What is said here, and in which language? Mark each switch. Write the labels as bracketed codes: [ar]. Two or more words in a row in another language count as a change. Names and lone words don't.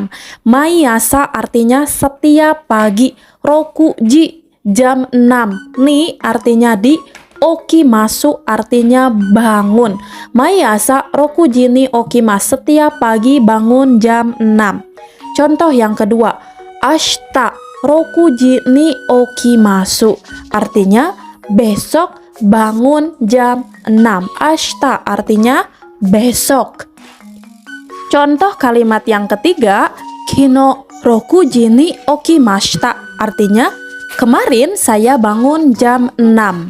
[id] Maiasa artinya setiap pagi. Rokuji jam 6. Ni artinya di. Okimasu artinya bangun. [ja] 毎朝六時に起きます [id] setiap pagi bangun jam 6. Contoh yang kedua, [ja] 明日六時に起きます [id] artinya besok bangun jam 6. Ashita artinya besok. Contoh kalimat yang ketiga, [ja] 昨日六時に起きました [id] artinya kemarin saya bangun jam 6.